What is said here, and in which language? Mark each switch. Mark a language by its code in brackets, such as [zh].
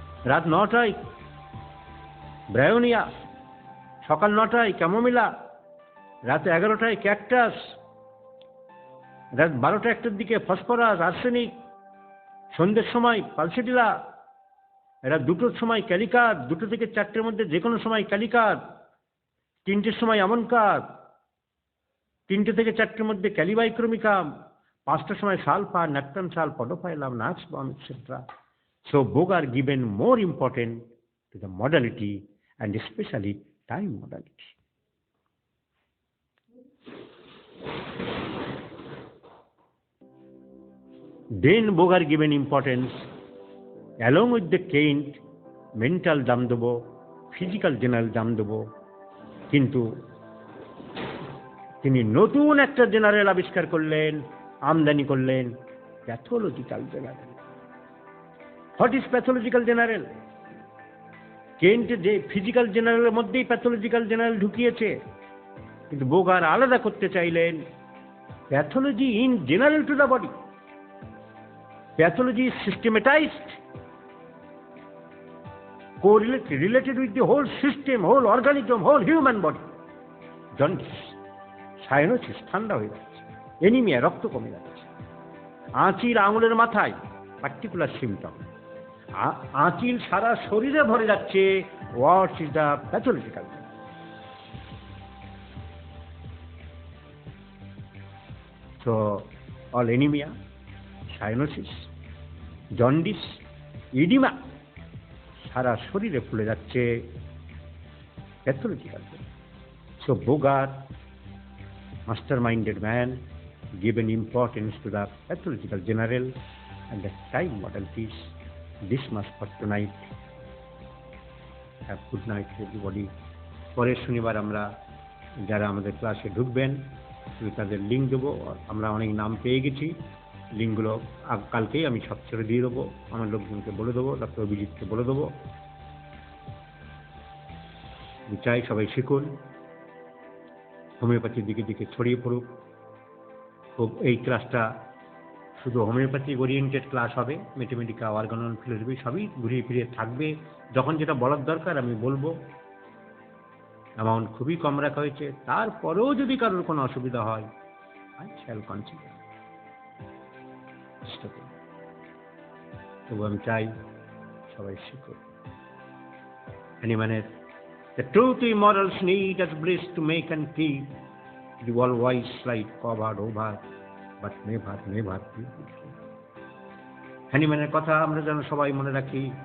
[bn] রাত 9টায় ব্রায়োনিয়া, সকাল 9টায় ক্যামোমিলা, রাত 11টায় ক্যাকটাস, রাত 12টা 1টার দিকে ফসফরাস, আর্সেনিক, সন্ধ্যের সময় পালসিটিলা, রাত 2টোর সময় ক্যালিকার, 2টো থেকে 4টের মধ্যে যে কোনো সময় ক্যালিকার, 3টের সময় আমনকার, 3টে থেকে 4টের মধ্যে ক্যালিবাইক্রোমিকাম, 5টার সময় সালফার, ন্যাট্রাম সাল, podophyllum, নাক্সবম, etcetera. [en] So both are given more importance to the modality and especially time modality. Then both are given importance along with the Kent mental [bn] দাম দেবো, physical general দাম দেবো, কিন্তু তিনি নতুন একটা জেনারেল আবিষ্কার করলেন, আমদানি করলেন, pathological general. [en] What is pathological general? [bn] Kent যে ফিজিক্যাল জেনারেলের মধ্যেই প্যাথোলজিক্যাল জেনারেল ঢুকিয়েছে, কিন্তু বোগার আলাদা করতে চাইলেন [en] Pathology in general to the body. Pathology is systematised, related with the whole system, whole organism, whole human body. [bn] Jaundice, cyanosis, ঠান্ডা হয়ে যাচ্ছে, এনিমিয়া, রক্ত কমে যাচ্ছে, আঁচিল আঙুলের মাথায়, পার্টিকুলার সিমটম, আঁচিল সারা শরীরে ভরে যাচ্ছে, [en] What is the pathological? [bn] So all anaemia, cyanosis, jaundice, edema, সারা শরীরে ফুলে যাচ্ছে, pathological. [en] So বোগার, master-minded man, given importance to the pathological general and the time modalities. This much for tonight. Have good night everybody. [bn] পরের শনিবার আমরা যারা আমাদের ক্লাসে ঢুকবেন শুধু তাদের লিঙ্ক দেবো। আমরা অনেক নাম পেয়ে গেছি, লিঙ্কগুলো কালকেই আমি সব ছেড়ে দিয়ে দেবো, আমার লোকজনকে বলে দেবো, ডক্টর অভিজিৎকে বলে দেবো। আমি চাই সবাই শিখুন, হোমিওপ্যাথির দিকে দিকে ছড়িয়ে পড়ুক। খুব এই ক্লাসটা শুধু হোমিওপ্যাথি ওরিয়েন্টেড ক্লাস হবে, ম্যাথমেটিকা, অর্গানন, ফিলোসফি সবই ঘুরিয়ে ফিরিয়ে থাকবে। যখন যেটা বলার দরকার আমি বলবো। অ্যামাউন্ট খুবই কম রাখা হয়েছে, তারপরেও যদি কারোর কোনো অসুবিধা হয় [en] I shall consider. [bn] তবু আমি চাই সবাই শিখুক। [en] Anyone, the truth immortals need as bliss to make and keep the all wise light covered over, but never, never beautiful. [bn] হ্যানিম্যানের কথা আমরা যেন সবাই মনে রাখি।